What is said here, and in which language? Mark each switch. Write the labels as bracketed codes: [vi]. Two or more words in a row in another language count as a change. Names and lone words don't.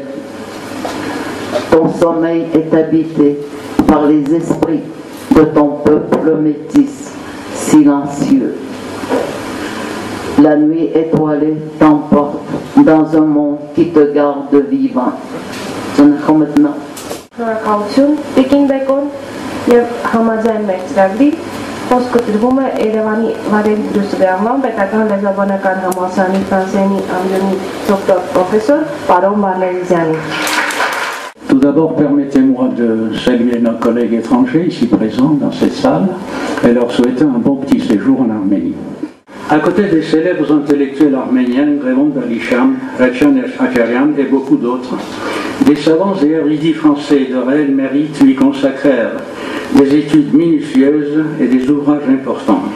[fr] Ton sommeil est habité par les esprits de ton peuple métis, silencieux. La nuit étoilée t'emporte dans un monde qui te garde vivant. [hy] Շնորհակալություն Տիկին Բեկոն եւ համաձայն մեր ծրագրի խոսքը տրվում է Երևանի Վարերի Բրուսովի անվան պետական լեզվաբանական համալսարանի ֆրանսերենի ամբիոնի դոկտոր պրոֆեսոր պարոն Վալերիզյանի. [fr] Tout d'abord, permettez-moi de saluer nos collègues étrangers ici présents dans cette salle et leur souhaiter un bon petit séjour en Arménie. À côté des célèbres intellectuels arméniens, Raymond Alisham, Rachan Acharian et beaucoup d'autres, des savants et érudits français de réel mérite lui consacrèrent des études minutieuses et des ouvrages importants.